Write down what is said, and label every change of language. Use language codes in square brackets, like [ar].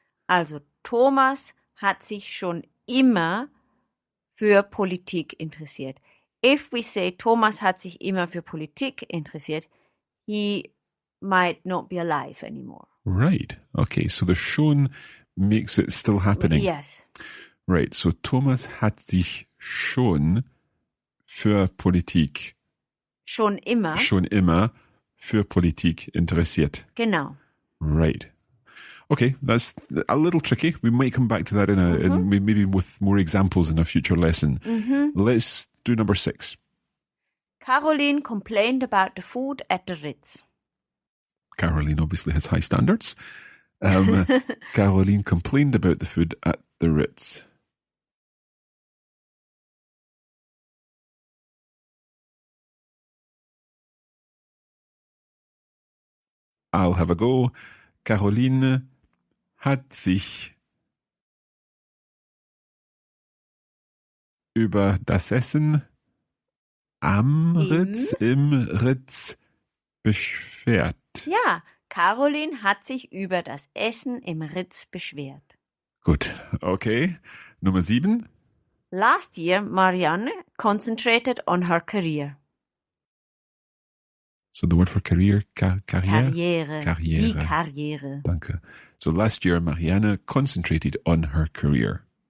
[de] Also Thomas hat sich schon immer für Politik interessiert. [en] If we say [de] Thomas hat sich immer für Politik interessiert, [en] he might not be alive anymore. Right. Okay, so the schon makes it still happening. Yes. [de] Right, so Thomas hat sich schon für Politik, Schon immer. schon immer für Politik interessiert. Genau. [en] Right. Okay, that's a little tricky. We might come back to that in maybe with more examples in a future lesson. Let's do number 6. Caroline complained about the food at the Ritz. Caroline obviously has high standards. Caroline complained about the food at the Ritz. I'll have a go. [de] Caroline hat sich über das Essen am Ritz, im Ritz beschwert. Ja, Caroline hat sich über das Essen im Ritz beschwert. Gut, okay. Nummer 7. [en] Last year, Marianne concentrated on her career. So the word for career, Karriere? [de] Die Karriere. Danke. [en] So last year, Marianne concentrated on her career.